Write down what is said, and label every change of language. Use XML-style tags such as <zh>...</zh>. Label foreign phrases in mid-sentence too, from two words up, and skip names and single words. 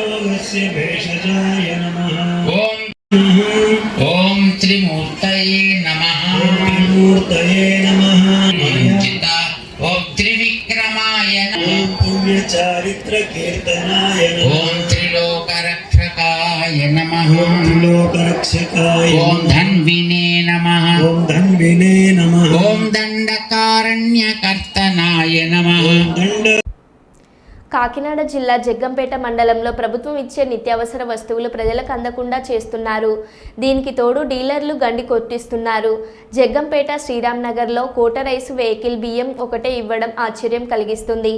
<sa>ओम त्रिमूर्तये नमः चिता ओम त्रिविक्रमाय नमः पुण्य चारित्र कीर्तनाय ओम त्रिलोकरक्षकाय नमः ओम धन्विने नमः ओम दंडकारण्यकर्तनाय नमः.</sa> <te>కాకినాడ జిల్లా జగ్గంపేట మండలంలో ప్రభుత్వం ఇచ్చే నిత్యావసర వస్తువులు ప్రజలకు అందకుండా చేస్తున్నారు. దీనికి తోడు డీలర్లు గండి కొట్టిస్తున్నారు. జగ్గంపేట శ్రీరామ్ నగర్లో కోట</te> <en>rice vehicle</en> <te>బియ్యం ఒకటే ఇవ్వడం ఆశ్చర్యం కలిగిస్తుంది.</te>